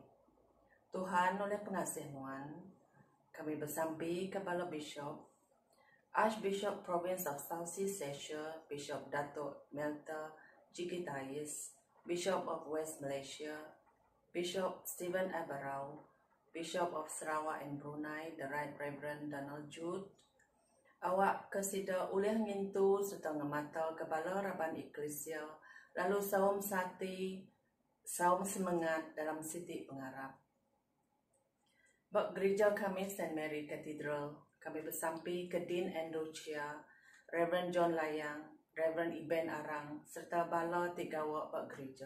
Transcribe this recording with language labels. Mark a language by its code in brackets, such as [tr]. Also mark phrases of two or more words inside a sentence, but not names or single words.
[iba] Tuhan oleh pengasih Nuan, kami bersampi ke Bala Bishop, [en] Archbishop Province of Southeast Asia, Bishop Datuk Melta Jikitayis, Bishop of West Malaysia, Bishop Stephen Abarau, Bishop of Sarawak and Brunei, the Right Reverend Donald Jude. [iba] Awak kesida oleh ngintu serta ngemata kepala Raban Eklesia, lalu saum sati, saum semangat dalam siti pengarap. Bak gereja kami St. Mary Cathedral, kami bersampi ke Dean Endocia, Reverend John Layang, Reverend Iben Arang, serta bala tigawa bak gereja.